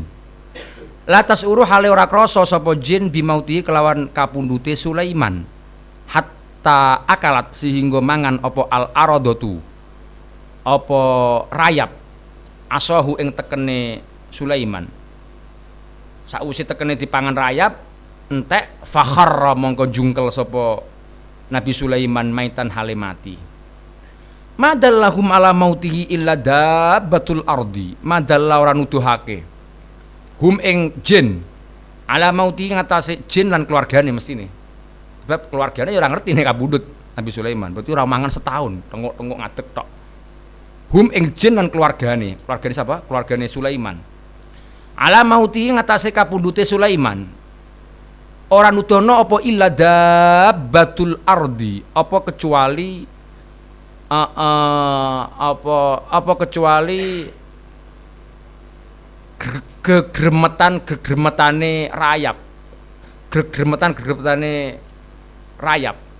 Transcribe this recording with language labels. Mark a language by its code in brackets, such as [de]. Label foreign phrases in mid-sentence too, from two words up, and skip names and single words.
[ar] Latas uru [jv] hale ora krasa sapa jin bimauti kelawan kapundhute Sulaiman [ar] hatta akalat [jv] sehingga mangan apa [ar] al aradatu [jv] apa rayap asahu ing tekene Sulaiman. Sausi tekene dipangan rayap entek fakharra mongko jungkel sapa Nabi Sulaiman maitan hale mati. [ar] Madallahum ala mautihi illa dabbatul ardi. [jv] Madalla ora nuduhake hum ing jin [ar] ala mautihi [jv] ngatasé jin lan keluargane mestine. Sebab keluargane ya ora ngerti nek kabundut Nabi Sulaiman. Berarti ora mangan setahun, tengok-tengok ngadeg tok. Hum ing jin lan keluargane. Keluargane siapa? Keluargane Sulaiman. Ala mauti ngatasé kapundhute Sulaiman ora nudono apa [ar] illa dabbatul ardi [jv] apa kecuali apa kecuali gegremetane rayap, gegremetane rayap.